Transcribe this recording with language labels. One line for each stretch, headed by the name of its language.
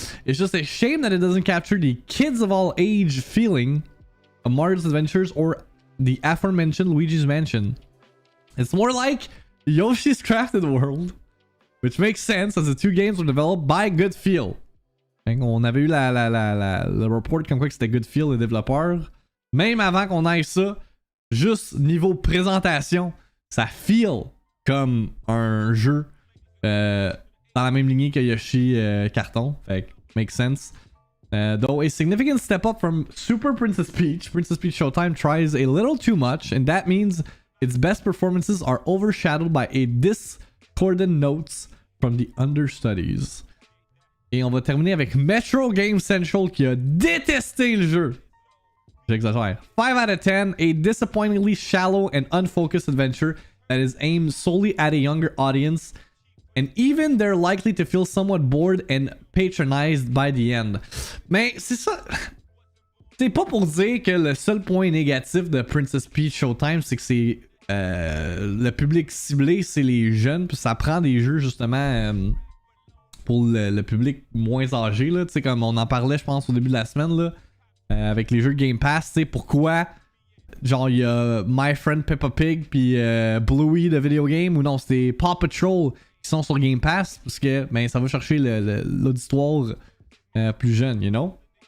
English: It's just a shame that it doesn't capture the kids of all age feeling of Mario's Adventures or the aforementioned Luigi's Mansion. It's more like Yoshi's Crafted World, which makes sense as the two games were developed by Good Feel.
French: On avait eu le report comme quoi que c'était Good Feel les développeurs. Même avant qu'on aille ça, juste niveau présentation, ça feel comme un jeu dans la même lignée que Yoshi Carton. Fait que makes sense.
English: Though a significant step up from Super Princess Peach Showtime tries a little too much, and that means its best performances are overshadowed by a discordant notes from the understudies.
French: Et on va terminer avec Metro Game Central qui a détesté le jeu. J'exagère.
English: 5 out of 10, a disappointingly shallow and unfocused adventure that is aimed solely at a younger audience. and even they're likely to feel somewhat bored and patronized by the end.
French: Mais c'est ça. C'est pas pour dire que le seul point négatif de Princess Peach Showtime, c'est que c'est le public ciblé, c'est les jeunes, puis ça prend des jeux justement pour le public moins âgé, là. Tu sais, comme on en parlait, je pense, au début de la semaine, là, avec les jeux Game Pass, tu sais, pourquoi, genre, il y a My Friend Peppa Pig, puis Bluey de Video Game, ou non, c'était Paw Patrol qui sont sur Game Pass, parce que, ben, ça va chercher l'auditoire plus jeune, you know?